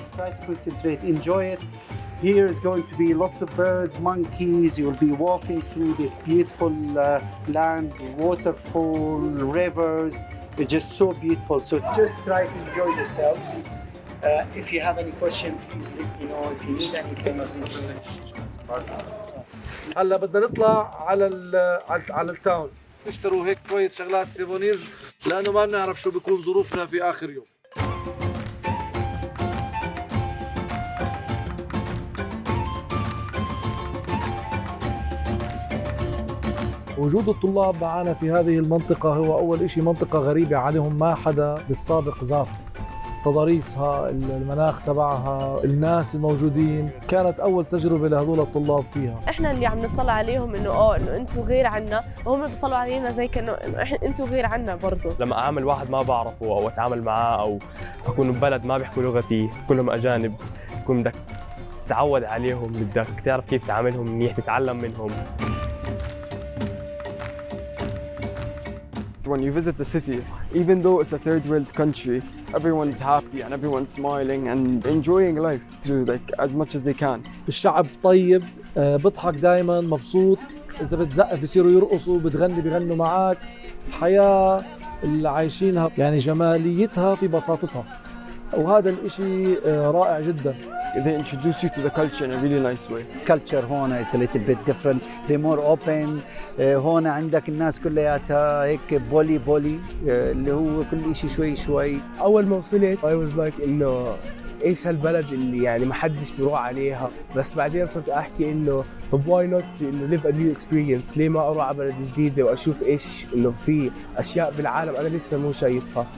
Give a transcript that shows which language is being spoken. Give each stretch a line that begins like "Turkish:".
English: Try to concentrate, enjoy it. Here is going to be lots of birds, monkeys. You'll be walking through this beautiful land, waterfall, rivers. It's just so beautiful. So just try to enjoy yourself. If you have any question, please let me know. If you need anything,
Arabic: هلا بدنا نطلع على التاون، نشتروا هيك شوية شغلات سيفونيز، لأنه ما بنعرف شو بيكون ظروفنا في آخر يوم. وجود الطلاب معنا في هذه المنطقة هو أول إشي منطقة غريبة عليهم، ما حدا بالسابق زار. تضاريسها، المناخ تبعها، الناس الموجودين، كانت أول تجربة لهذول الطلاب فيها. إحنا اللي عم نطلع عليهم إنه إنه أنتوا غير عنا، وهم بيطلعوا علينا زي كأنه أنتوا غير عنا برضو. لما أعامل واحد ما بعرفه أو أتعامل معاه أو أكون ببلد ما بيحكوا لغتي، كلهم أجانب، تكون بدك تتعود عليهم، بدك تعرف كيف تعاملهم منيح، تتعلم منهم.
English: When you visit the city, even though it's a third world country, everyone's happy and everyone's smiling and enjoying life too, like as much as they can.
Arabic: الشعب طيب، بضحك دايما، مبسوط، إذا بتزقف بيصيروا يرقصوا، بتغني بيغنوا معك. الحياة اللي عايشينها يعني جماليتها في بساطتها، وهذا الإشي رائع جدا.
English: They introduce you to the culture in a really nice way. Culture
Arabic: هون
English: is a little bit different. They're more open.
Arabic: هون عندك الناس كلياتها هيك بولي اللي هو كل شيء شوي شوي. أول ما وصلت
English: I was like
Arabic: إنه إيش هالبلد اللي يعني ما حدش بيروح عليها، بس بعدين صرت أحكي إنه طب
English: why not
Arabic: إنه
English: live a new experience،
Arabic: ليه ما أروح على بلد جديدة وأشوف إيش إنه في أشياء بالعالم أنا لسه مو شايفها.